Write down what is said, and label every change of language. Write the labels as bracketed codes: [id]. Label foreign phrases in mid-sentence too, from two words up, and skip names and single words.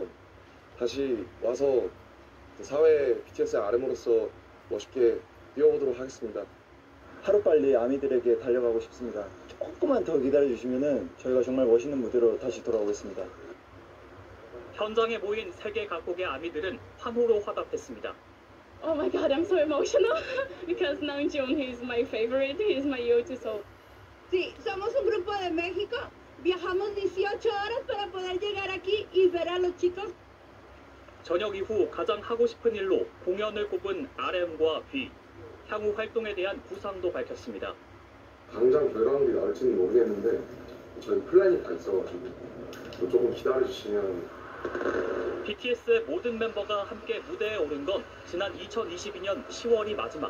[ko] 다시 와서 사회 BTS의 RM으로서 멋있게 뛰어보도록 하겠습니다. 하루빨리 아미들에게 달려가고 싶습니다. 조금만 더 기다려주시면 저희가 정말 멋있는 무대로 다시 돌아오겠습니다. 현장에 모인 세계 각국의 아미들은 환호로 화답했습니다. [en] Oh my god, I'm so emotional because Namjoon, he's my favorite, he's my go-to soul. [es] Sí, somos un grupo de México. Viajamos 18 horas para poder llegar aquí y ver a los chicos. [ko] 저녁 이후 가장 하고 싶은 일로 공연을 꼽은 RM과 V. 향후 활동에 대한 구상도 밝혔습니다. 당장 결과물이 나올지는 모르겠는데 저희 플랜이 다 있어가지고 조금 기다려주시면. BTS의 모든 멤버가 함께 무대에 오른 건 지난 2022년 10월이 마지막.